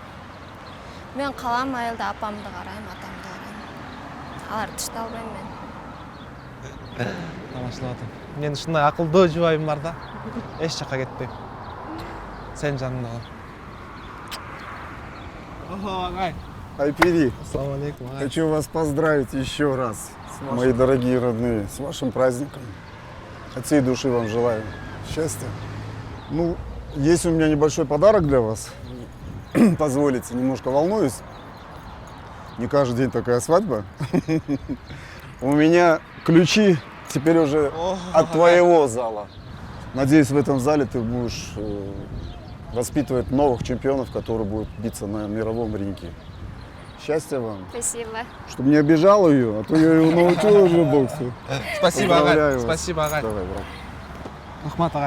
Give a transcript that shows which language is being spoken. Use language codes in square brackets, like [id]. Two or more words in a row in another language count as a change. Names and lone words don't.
[ky] Мен калам айылда апамды карайм, атамды карайм. Аларды ташталбайм мен. Тамашалап атам. Мен ушундай акылдуу жубайым бар да. Эч жакка кетпейм. Сен жанымда кал. Ого, агай. Айпери, [ar] السلام عليكم. Агай. [ru] хочу вас поздравить еще раз, мои дорогие родные, с вашим праздником. От всей души вам желаю счастья. Ну, есть у меня небольшой подарок для вас. Позволите, немножко волнуюсь. Не каждый день такая свадьба. У меня ключи теперь уже от твоего зала. Надеюсь, в этом зале ты будешь воспитывать новых чемпионов, которые будут биться на мировом ринге. Счастья вам. Спасибо. Чтобы не обижал ее, а то я ее научил уже боксу. Спасибо, агай. Поздравляю вас. Спасибо, агай. Давай, брат. [ky] Рахмат, агай.